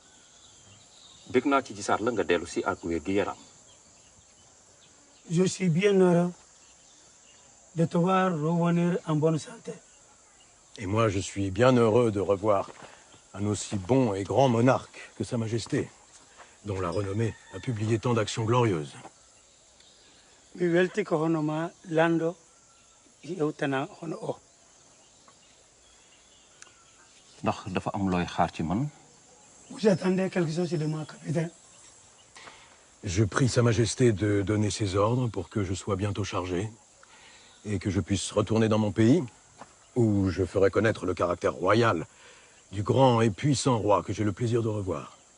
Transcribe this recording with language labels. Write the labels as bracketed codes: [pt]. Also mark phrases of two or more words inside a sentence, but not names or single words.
[fr] je suis bien heureux de te voir revenir en bonne santé. Et moi, je suis bien heureux de revoir un aussi bon et grand monarque que Sa Majesté, dont la renommée a publié tant d'actions glorieuses. [ff] Lando yewtana hono o. [fr] Vous attendez quelque chose de moi, capitaine? Je prie Sa Majesté de donner ses ordres pour que je sois bientôt chargé. Et que je puisse retourner dans mon pays, où je ferai connaître le caractère royal du grand et puissant roi que j'ai le plaisir de revoir.